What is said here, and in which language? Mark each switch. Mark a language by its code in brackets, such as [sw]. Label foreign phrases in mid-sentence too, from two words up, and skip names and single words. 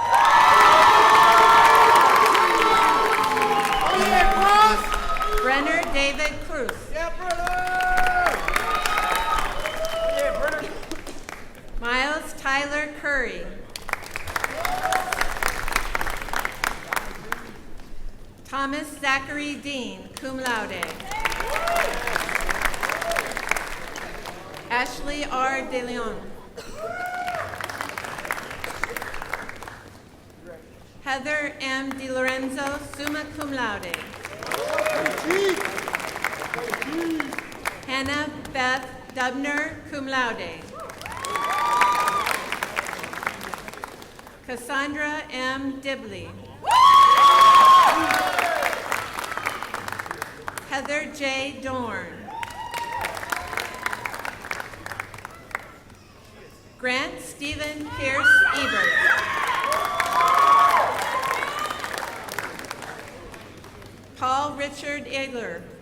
[en] Brenner David Cruz. Miles Tyler Curry. Thomas Zachary Dean, [la] cum laude. [en] Ashley R. De Leon. Heather M. Di Lorenzo, [la] summa cum laude. [en] Hannah Beth Dubner, [la] cum laude. [en] Cassandra M. Dibley. Heather J. Dorn. Grant Stephen Pierce Ebert. Paul Richard Egler.